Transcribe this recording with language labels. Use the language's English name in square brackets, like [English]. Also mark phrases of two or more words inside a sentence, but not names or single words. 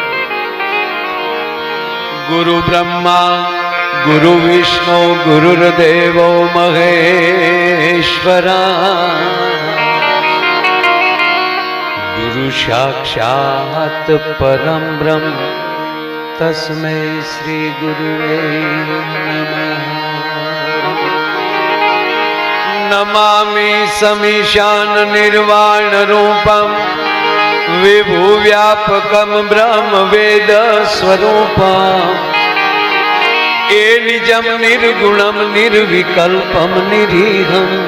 [Sanskrit] गुरु ब्रह्मा गुरु विष्णु गुरुर्देवो महेश्वरा गुरु साक्षात परम ब्रह्म तस्मै श्री गुरुवे नमः। नमामि समीशान निर्वाण रूपम विभु व्यापकम ब्रह्म वेद स्वरूपम ए निजम निर्गुणम निर्विकल्पम निरीहम